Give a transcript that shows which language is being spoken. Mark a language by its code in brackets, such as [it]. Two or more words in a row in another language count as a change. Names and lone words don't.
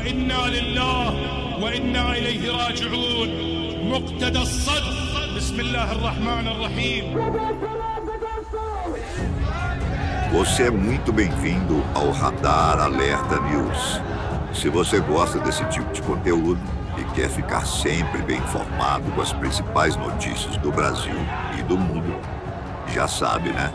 [ar] إنا لله وإنا إليه راجعون مقتدى الصدر بسم الله الرحمن الرحيم. [pt] Você é muito bem-vindo ao Radar Alerta News. Se você gosta desse tipo de conteúdo e quer ficar sempre bem informado com as principais notícias do Brasil e do mundo, já sabe, né?